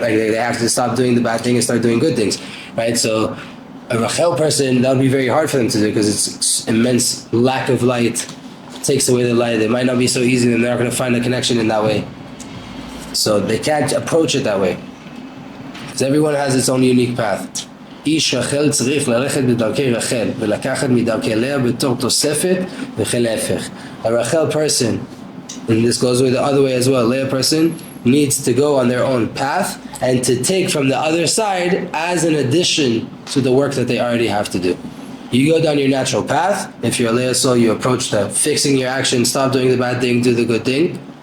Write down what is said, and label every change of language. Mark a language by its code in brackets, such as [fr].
[en] Like they have to stop doing the bad thing and start doing good things, right? So a Rachel person, that would be very hard for them to do because it's immense lack of light. Takes away the light. It might not be so easy, and they're not going to find a connection in that way. So they can't approach it that way. Because everyone has its own unique path. [he] איש רחל צריך ללכת בדרכי רחל ולקחת מדרכי לאה בתור תוספת וכן להפך. [en] A Rachel person, and this goes the other way as well, Leah person needs to go on their own path and to take from the other side as an addition to the work that they already have to do. You go down your natural path. If you're a Leah soul, you approach the fixing your action, stop doing the bad thing, do the good thing.